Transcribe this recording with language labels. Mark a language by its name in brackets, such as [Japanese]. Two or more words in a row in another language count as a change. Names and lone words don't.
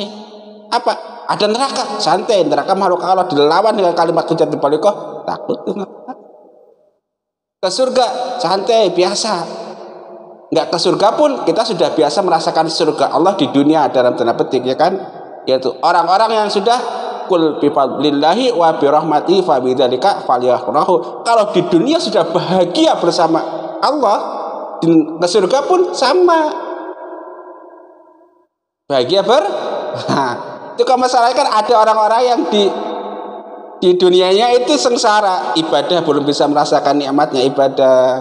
[Indonesian] Apa? Ada neraka, santai. Neraka makhluk Allah, dilawan dengan kalimat [Arabic] الحجة البالغة, [Indonesian] takut tuh. Ke surga santai biasa. Enggak ke surga pun kita sudah biasa merasakan surga Allah di dunia dalam tanda petik, ya kan? Yaitu orang-orang yang sudah [Arabic] قل بفضل الله وبرحمته فبذلك فليفرحوا. [Indonesian] Kalau di dunia sudah bahagia bersama Allah, ke surga pun sama bahagia itu kan masalahnya kan ada orang-orang yang di dunianya itu sengsara, ibadah belum bisa merasakan nikmatnya ibadah.